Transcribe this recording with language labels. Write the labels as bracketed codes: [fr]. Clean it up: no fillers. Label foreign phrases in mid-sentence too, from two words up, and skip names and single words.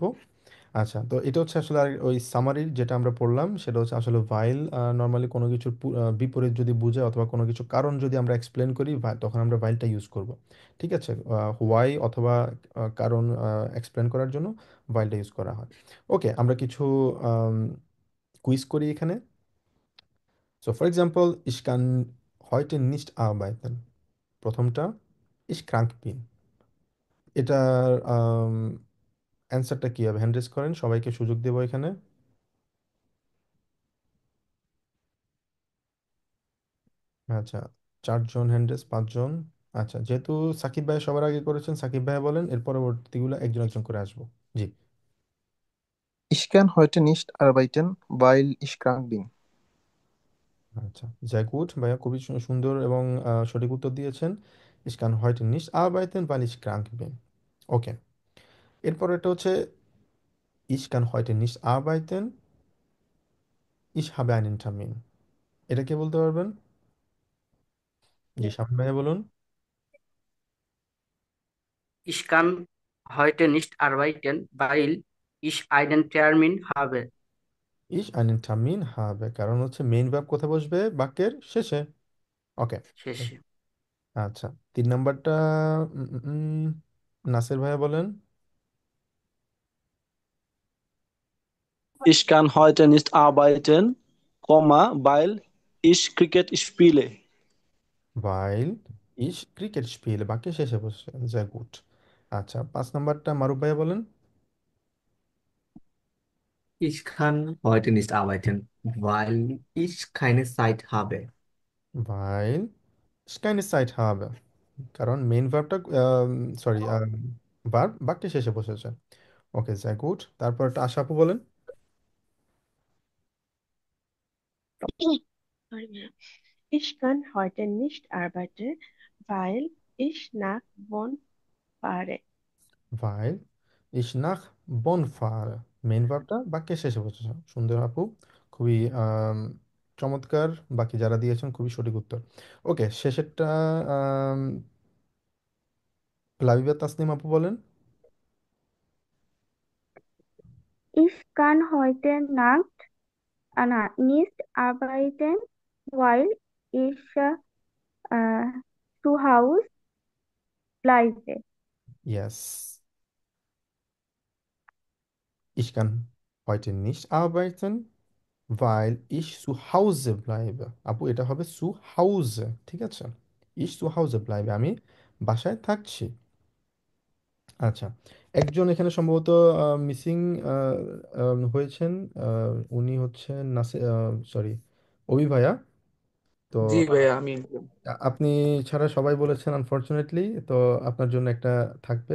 [bn] আচ্ছা, তো এটা হচ্ছে আসলে আর ওই সামারির যেটা আমরা পড়লাম, সেটা হচ্ছে আসলে ভাইল নর্মালি কোনো কিছুর বিপরীত যদি বুঝে অথবা কোনো কিছু কারণ যদি আমরা এক্সপ্লেন করি, তখন আমরা ভাইলটা ইউজ করব। ঠিক আছে, হোয়াই অথবা কারণ এক্সপ্লেন করার জন্য ভাইলটা ইউজ করা হয়। ওকে, আমরা কিছু কুইজ করি এখানে। [en] so for example, [de] ich kann heute nicht arbeiten, প্রথমটা ich krank bin, [bn] এটার অ্যান্সারটা কি হবে? [en] hand raise [bn] করেন, সবাইকে সুযোগ দেবো এখানে। আচ্ছা, চারজন [en] hand raise, [bn] পাঁচজন। আচ্ছা, যেহেতু সাকিব ভাই সবার আগে করেছেন, সাকিব ভাই বলেন, এর পরবর্তীগুলো একজন একজন করে আসবো। জি। [de] Ich kann heute nicht arbeiten, weil ich krank bin. [bn] আচ্ছা, জায়কুট ভাইয়া খুবই সুন্দর এবং সঠিক উত্তর দিয়েছেন। [de] Ich kann heute nicht arbeiten, weil ich krank bin. [bn] ওকে, এরপর এটা হচ্ছে [de] Ich kann heute nicht arbeiten, ich habe einen Termin। [bn] এটা কে বলতে পারবেন? জি, সামনে ভাইয়া বলুন। [de] Ich kann heute nicht arbeiten, weil ich einen Termin habe। Ich einen Termin habe, [bn] কারণ হচ্ছে [en] main verb [bn] কোথায় বসবে, বাক্যের শেষে। ওকে, শেষে। আচ্ছা, 3 নাম্বারটা উম, উম, উম, নাসির ভাইয়া বলেন। [de] Ich kann heute nicht arbeiten, weil ich Cricket spiele. Weil ich ক্রিকেট spiele, [bn] বাক্যের শেষে বসে, [de] sehr gut। [bn] আচ্ছা, 5 নাম্বারটা মারুফ ভাইয়া বলেন। [de] Ich kann heute nicht arbeiten, weil ich keine Zeit habe. Weil ich keine Zeit habe, [bn] কারণ [en] main verb, [bn] সরি, ভার্ব বাক্যের শেষে বসেছে। ওকে, [de] sehr gut। [bn] তারপর একটা আশা আপু বলেন। [en] Sorry. [de] Ich kann heute nicht arbeiten, weil ich nach Bonn fahre. Weil ich nach Bonn fahre, [en] main verb [bn] বাক্যের শেষে বসেছে। সুন্দর আপু, খুবই চমৎকার, বাকি যারা দিয়েছেন খুবই সঠিক উত্তর। ওকে, শেষেরটা আম, লাবিবা তাসনিম আপু বলেন। [de] Ich kann heute Nacht nicht arbeiten, weil ich zu Hause bleibe. Yes, ich kann heute nicht arbeiten, weil ich zu Hause bleibe। [bn] আপু, এটা হবে [de] zu Hause, [bn] ঠিক আছে? [de] ich zu Hause bleibe, [bn] আমি বাসায় থাকছি। আচ্ছা, একজন এখানে সম্ভবত মিসিং হয়েছেন, উনি হচ্ছেন নাসে, সরি, অভি ভাইয়া। তো জি ভাইয়া আমি আপনি ছাড়া সবাই বলেছেন আনফরচুনেটলি, তো আপনার জন্য একটা থাকবে।